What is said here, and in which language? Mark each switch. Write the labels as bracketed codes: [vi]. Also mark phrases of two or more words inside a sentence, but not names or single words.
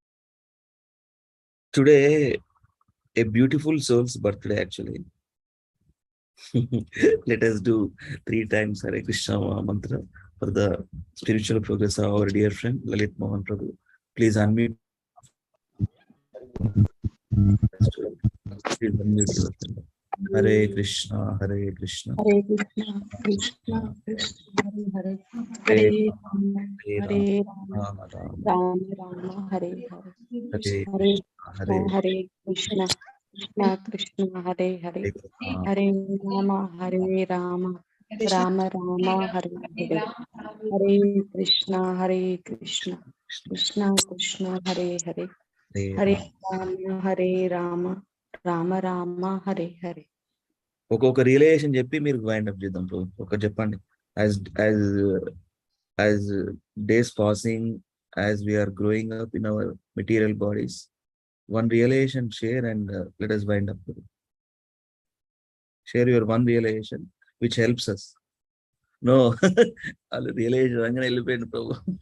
[en] Today, a beautiful soul's birthday actually. Let us do 3 times Hare Krishna mantra for the spiritual progress of our dear friend Lalit Mohan Prabhu. Please unmute. Please unmute yourself. [sa] Hare Krishna, Hare Krishna. Hare Krishna, Krishna Krishna, Hare Hare, Hare Rama, Hare Rama, Rama Rama, Hare Hare. Hare Krishna, Hare Krishna, Krishna Krishna, Hare Hare, Hare Rama, Hare Rama, Rama Rama, Hare Hare. Hare Krishna, Krishna Krishna, Hare Hare, Hare Rama, Rama Rama, Hare Hare. [te] ఒక్కొక్క రియలైజేషన్ చెప్పి మీరు [en] wind up [te] చేద్దాం బ్రో. ఒక చెప్పండి. [en] as days passing, as we are growing up in our material bodies, one realization share and let us wind up. Share your one realization which helps us. No, all realization [te] అంగనే ఎల్లిపోయింది [en] Prabhu.